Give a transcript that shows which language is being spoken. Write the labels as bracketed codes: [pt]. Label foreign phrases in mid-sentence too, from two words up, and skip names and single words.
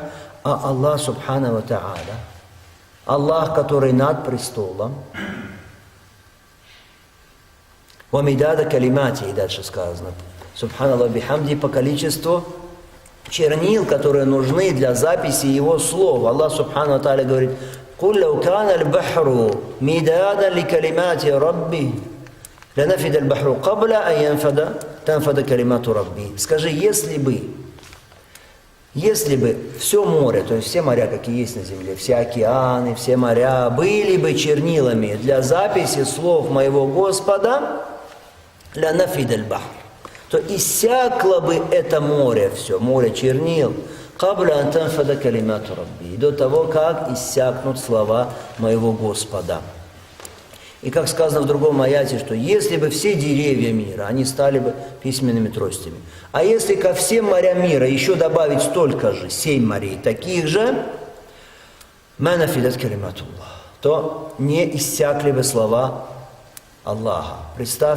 [ru] А Аллах [ar] سبحانه وتعالى, [ru] Аллах, который над престолом, [ar] «ومداد كلماته», [ru] и дальше сказано, [ar] سبحان الله وبحمده, [ru] по количеству чернил, которые нужны для записи Его слов. Аллах [ar] سبحانه وتعالى [ru] говорит: [ar] «قل لو كان البحر مدادا لكلمات ربي لنفد البحر قبل أن تنفد كلمات ربي». [ru] Скажи, если бы все море, то есть все моря, какие есть на земле, все океаны, все моря, были бы чернилами для записи слов моего Господа, [ar] لنفد البحر, [ru] то иссякло бы это море, все, море чернил, [ar] قبل أن تنفد كلمات ربي, [ru] до того, как иссякнут слова моего Господа. И как сказано в другом аяте, что если бы все деревья мира, они стали бы письменными тростями. А если ко всем морям мира еще добавить столько же, 7 морей, таких же, [ar] ما نفدت كلمات الله, [ru] то не иссякли бы слова Аллаха.